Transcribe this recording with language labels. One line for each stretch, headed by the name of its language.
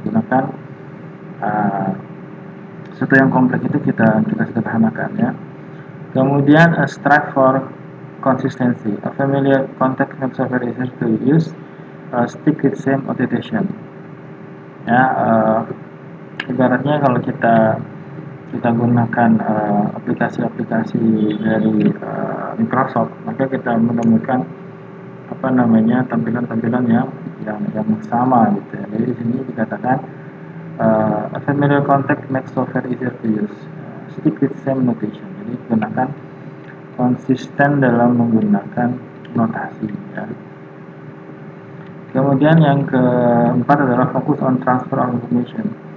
Indonesian: Gunakan sesuatu yang kompleks itu kita sederhanakan ya.
English: Kemudian strive for consistency. A familiar context makes it very easy to use. Stick with same orientation.
Indonesian: Ya, ibaratnya kalau kita gunakan aplikasi-aplikasi dari Microsoft, maka kita menemukan tampilan-tampilan yang sama gitu ya. Jadi di sini dikatakan
English: a familiar context makes software easier to use. Stick with same notation.
Indonesian: Jadi gunakan konsisten dalam menggunakan notasi ya. Kemudian yang keempat adalah
English: focus on transfer of information.